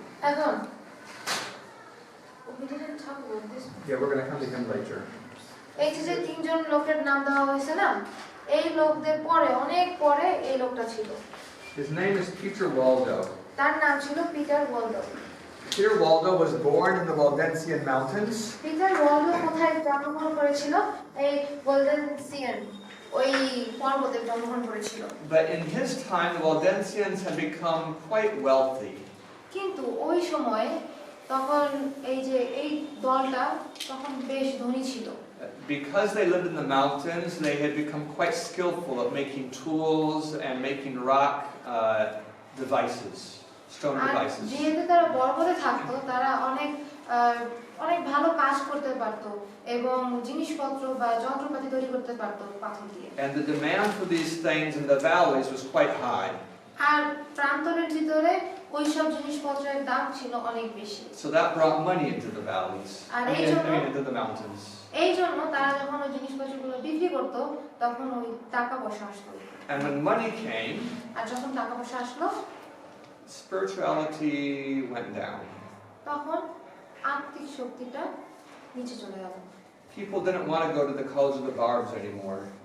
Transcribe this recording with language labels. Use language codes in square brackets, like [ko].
[en] এখন we didn't talk about this. Yeah, we're going to come to him later. [bn] এই যে তিনজন লোকের নাম দেওয়া হয়েছে না, এই লোকদের পরে অনেক পরে এই লোকটা ছিল। [en] His name is Peter Waldo. [bn] তার নাম ছিল Peter Waldo. [en] Peter Waldo was born in the Waldensian Mountains. [bn] Peter Waldo কোথায় জন্মগ্রহণ করেছিল? এই ওয়ালডেনসিয়ান ওই পর্বতে জন্মগ্রহণ করেছিল। [en] But in his time, the Waldensians had become quite wealthy. [bn] কিন্তু ওই সময় তখন এই দলটা তখন বেশ ধনী ছিল। [en] Because they lived in the mountains, they had become quite skillful at making tools and making rock devices, stone devices. [bn] যেহেতু তারা পর্বতে থাকতো, তারা অনেক ভালো কাজ করতে পারতো এবং জিনিসপত্র বা যন্ত্রপাতি তৈরি করতে পারতো পাথর দিয়ে। [en] And the demand for these things in the valleys was quite high. [bn] আর প্রান্তরের ভিতরে ওই সব জিনিসপত্রের দাম ছিল অনেক বেশি। [en] So that brought money into the valleys. Into the mountains. [bn] এই জন্য তারা যখন ওই জিনিসপত্রগুলো বিক্রি করত, তখন ওই টাকা পয়সা আসতো। [en] And when money came, [bn] আর যখন টাকা পয়সা আসলো, [en] spirituality went down. [bn] তখন আত্মিক শক্তিটা নিচে চলে গেল। [en] People didn't want to go to the College of the Barbs anymore.